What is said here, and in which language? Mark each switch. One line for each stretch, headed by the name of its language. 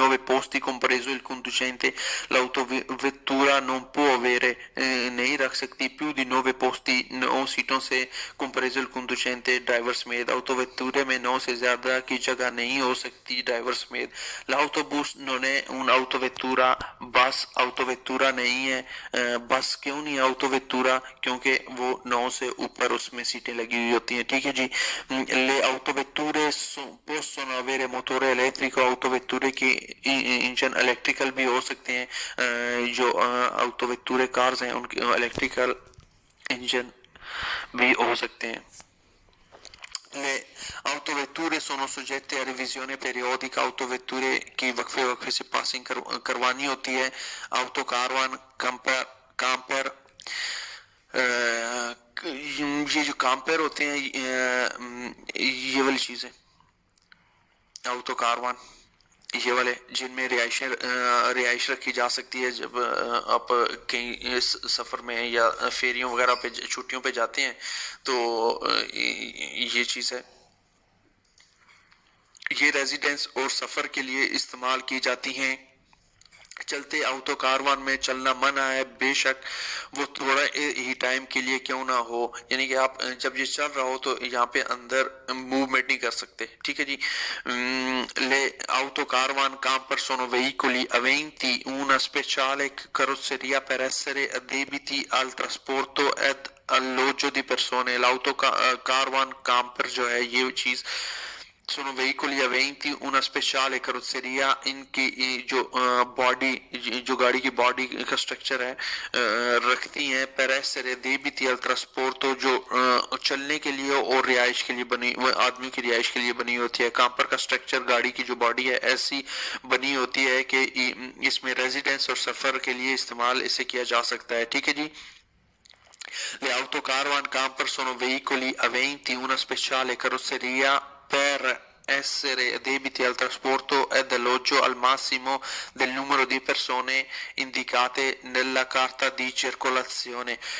Italian: 9 posti compreso il conducente. L'autovettura non può avere
Hindi: नहीं रख सकती
Italian: più di 9 posti
Hindi: 9 सीटों से
Italian: compreso il conducente
Hindi: ड्राइवर समेत। autovetture में 9 से ज़्यादा की जगह नहीं हो सकती ड्राइवर समेत।
Italian: l'autobus non è un'autovettura,
Hindi: बस autovettura नहीं है। बस क्यों नहीं autovettura? क्योंकि वो 9 से ऊपर उसमें सीटें लगी हुई होती हैं। ठीक है जी।
Italian: le autovetture possono avere motore elettrico, autovetture che
Hindi: engine electrical भी हो सकते हैं। जो autovetture कार्स हैं उनके इलेक्ट्रिकल इंजन भी हो सकते हैं।
Italian: Le autovetture sono soggette a revisione periodica,
Hindi: autovetture की वक्फे वक्फे से पासिंग करवानी होती है। auto कारवान कैंपर ये जो कैंपर होते हैं ये वाली चीज़ें auto कारवान ये वाले जिनमें रिहाइश रखी जा सकती है जब आप कहीं इस सफ़र में या फेरियों वगैरह पे छुट्टियों पे जाते हैं तो ये चीज़ है। ये रेजिडेंस और सफ़र के लिए इस्तेमाल की जाती हैं। चलते ऑटो कारवान में चलना मना है, बेशक वो थोड़ा ही टाइम के लिए क्यों ना हो, यानी कि आप जब ये चल रहा हो तो यहाँ पे अंदर मूवमेंट नहीं कर सकते। ठीक है जी।
Italian: Le auto caravan camper sono veicoli aventi una speciale carrozzeria per essere adibiti al trasporto ed alloggio di persone।
Hindi: l'auto caravan camper जो है ये चीज़
Italian: sono veicoli aventi una speciale carrozzeria इनकी जो बॉडी जो गाड़ी की बॉडी का स्ट्रक्चर है रखती हैं per essere adibiti al trasporto
Hindi: जो चलने के लिए और रिहाइश के लिए बनी आदमी की रिहाइश के लिए बनी होती है। कैंपर का स्ट्रक्चर गाड़ी की जो बॉडी है ऐसी बनी होती है कि इसमें रेजिडेंस और सफ़र के लिए इस्तेमाल इसे किया जा सकता है। ठीक है जी।
Italian: Le autocaravan camper sono veicoli aventi una speciale carrozzeria per essere adibiti al trasporto ed alloggio al massimo del numero di persone indicate nella carta di circolazione।